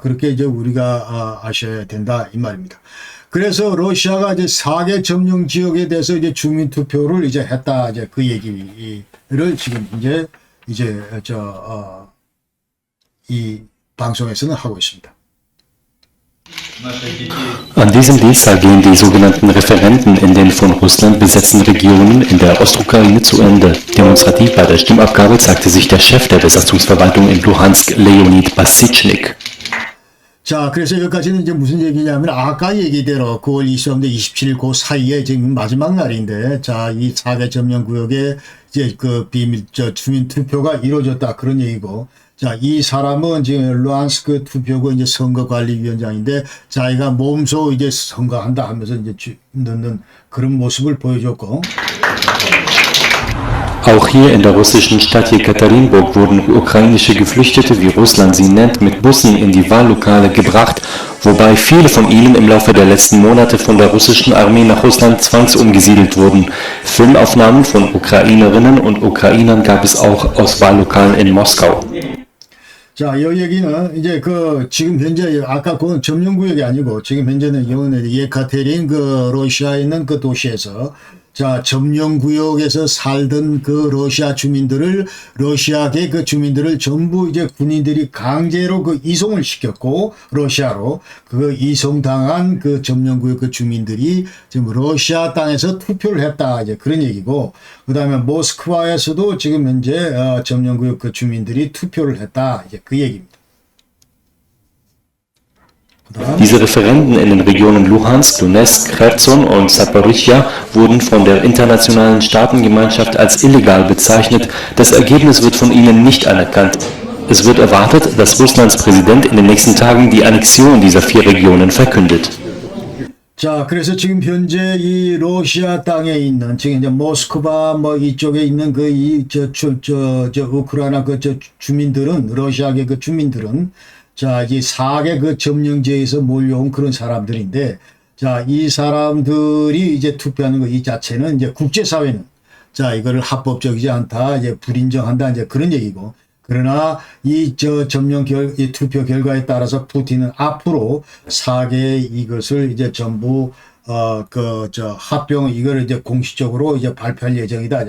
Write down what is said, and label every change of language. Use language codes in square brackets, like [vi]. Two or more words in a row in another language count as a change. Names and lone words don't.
[ko] 그렇게 이제 우리가 아셔야 된다 이 말입니다. 그래서 러시아가 이제 4개 점령 지역에 대해서 이제 주민 투표를 이제 했다. 이제 그 얘기를 지금 이제 이 방송에서는 하고 있습니다. [de] An diesem Dienstag gehen die sogenannten Referenden in den von Russland besetzten Regionen in der Ostukraine zu Ende. Demonstrativ bei der Stimmabgabe zeigte sich der Chef der Besatzungsverwaltung in Luhansk, Leonid Pasychnik. [ko] 자, 그래서 여기까지는 이제 무슨 얘기냐면 아까 얘기대로 9월 23일, 27일 그 사이에 지금 마지막 날인데, 자, 이 4개 점령 구역에 이제 그 비밀 주민 투표가 이루어졌다 그런 얘기고, 자, 이 사람은 지금 루안스크 투표구 이제 선거관리위원장인데 자기가 몸소 이제 선거한다 하면서 이제 넣는 그런 모습을 보여줬고. [de] Auch hier in der russischen Stadt Jekaterinburg wurden ukrainische Geflüchtete, wie Russland sie nennt, mit Bussen in die Wahllokale gebracht, wobei viele von ihnen im Laufe der letzten Monate von der russischen Armee nach Russland zwangsumgesiedelt wurden. Filmaufnahmen von Ukrainerinnen und Ukrainern gab es auch aus Wahllokalen in Moskau. [ko] 자, 이 얘기는 이제 지금 현재 아까 그 점령구역이 아니고 지금 현재는 예카테린 러시아에 있는 그 도시에서 자, 점령구역에서 살던 그 러시아 주민들을, 러시아계 그 주민들을 전부 이제 군인들이 강제로 이송을 시켰고, 러시아로 이송당한 그 점령구역 그 주민들이 지금 러시아 땅에서 투표를 했다. 이제 그런 얘기고, 그 다음에 모스크바에서도 지금 현재 점령구역 그 주민들이 투표를 했다. 이제 그 얘기입니다. [de] Diese Referenden in den Regionen Luhansk, Donetsk, Cherson und Saporischschja wurden von der internationalen Staatengemeinschaft als illegal bezeichnet. Das Ergebnis wird von ihnen nicht anerkannt. Es wird erwartet, dass Russlands Präsident in den nächsten Tagen die Annexion dieser 4 Regionen verkündet. [ko] 자, 그래서 지금 현재 이 러시아 땅에 있는, 지금 이제 모스크바 뭐 이쪽에 있는 우크라이나 주민들은, 러시아계 그 주민들은, 자, 이 4개 그 점령지에서 몰려온 그런 사람들인데, 자, 이 사람들이 이제 투표하는 거 이 자체는 이제 국제사회는, 자, 이거를 합법적이지 않다, 이제 불인정한다, 이제 그런 얘기고, 그러나 이 이 투표 결과에 따라서 푸틴은 앞으로 4개 이것을 이제 전부 합병 이걸 이제 공식적으로 이제 발표할 예정이다.